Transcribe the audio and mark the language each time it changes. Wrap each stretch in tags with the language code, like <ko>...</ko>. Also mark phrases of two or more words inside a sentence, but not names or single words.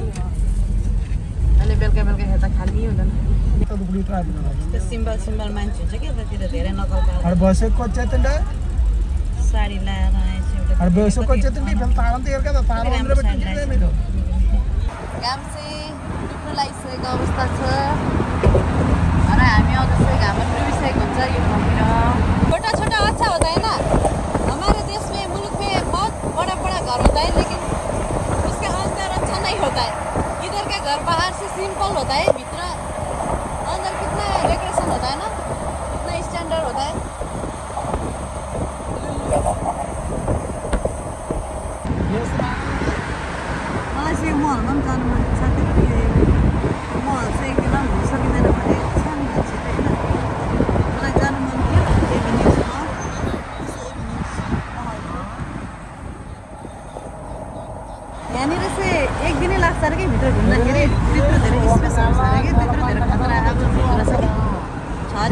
<ne>अहिले बेलुका बेलुका हेर्दा खाली हुँदैन, त्यो सिम्पल मान्छे हुन्छ कि यतातिर धेरै नकल साडी लाएर घाम चाहिँ डुब्नु लागिसकेको अवस्था छ र हामी अवश्य घाममा डुबिसकेको हुन्छ यो ठाउँतिर।</ne> <hi>छोटा छोटा अच्छा होता है ना, हमारे देश में मुल्क में बहुत बड़ा बड़ा घर होता है लेकिन उसके अंदर अच्छा नहीं होता है। इधर का घर बाहर से सिंपल होता है, भीतर अंदर कितना डेकोरेशन होता है ना, कितना स्टैंडर्ड होता है।</hi> <ne>मलाई चाहिँ मलमा पनि जानु मन छ साथीहरू। मल चाहिँ एकदम हुन सकिँदैन भने सानो मान्छे होइन, मलाई जानु मन थियो। यहाँनिर चाहिँ एक दिनै लाग्छ अरे कि भित्र घुम्दाखेरि, त्यत्रो धेरै स्पेस हुन्छ अरे कि, त्यत्रो धेरै खतरा अब छ अरे।</ne>